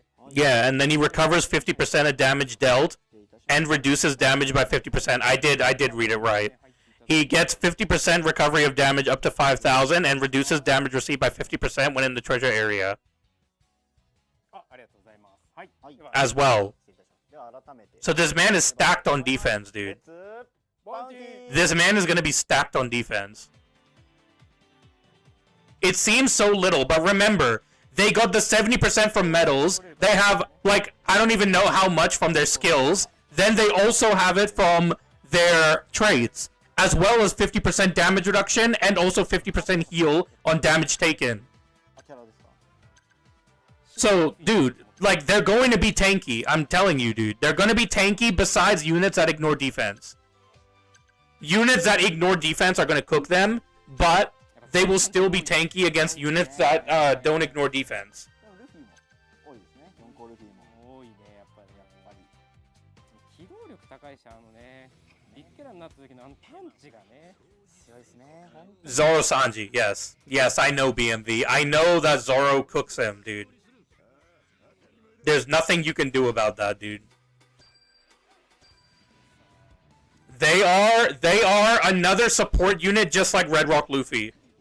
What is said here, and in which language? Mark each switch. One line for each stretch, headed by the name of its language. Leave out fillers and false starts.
English: Yeah, and then he recovers 50% of damage dealt and reduces damage by 50%. I did read it right. He gets 50% recovery of damage up to 5,000 and reduces damage received by 50% when in the treasure area
Japanese: あ、ありがとうございます。はい。はいでは
English: as well.
Japanese: 失礼いたします。では改めて
English: So this man is stacked on defense, dude.
Japanese: バウンティー
English: This man is gonna be stacked on defense. It seems so little, but remember, they got the 70% from medals. They have, like, I don't even know how much from their skills. Then they also have it from their traits, as well as 50% damage reduction and also 50% heal on damage taken.
Japanese: あキャラですか
English: So, dude, like, they're going to be tanky. I'm telling you, dude. They're going to be tanky besides units that ignore defense. Units that ignore defense are going to cook them, but they will still be tanky against units that don't ignore defense.
Japanese: でもルフィも多いですね。 4個ルフィも。多いね、やっぱり。機動力高いし、ビッケラになった時のパンチがね。強いですね。本当に
English: Zoro Sanji, yes. Yes, I know BMV. I know that Zoro cooks him, dude. There's nothing you can do about that, dude. They are another support unit just like Red Rock Luffy.